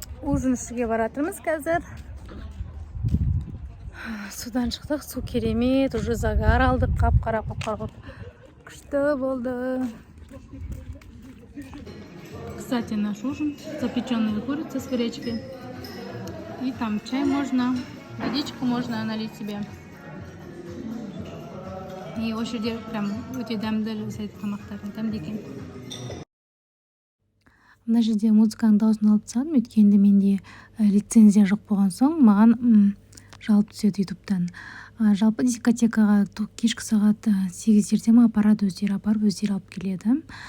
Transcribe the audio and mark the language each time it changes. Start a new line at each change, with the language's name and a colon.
Kazakh: Ужин ішуге баратырмыз қазір. Судан шықтық, су керемет,
Russian: уже загар
Kazakh: алдық, қап-қара қып. Күшті болды.
Russian: Кстати, наш ужин, запеченная курица с гречкой. И там чай можно, водичку можно налить себе. И очереди прям
Kazakh: өте дәмді жасайды тамақтарын, дәмді екен. Мына жерде музыканың дауысын алып тастадым, өйткенде менде лицензия жоқ болған соң маған жалып түседі ютубтан. Жалпы дискотекаға кешкі сағат 8-дерде апарады, өздері апарып, өздері алып келеді.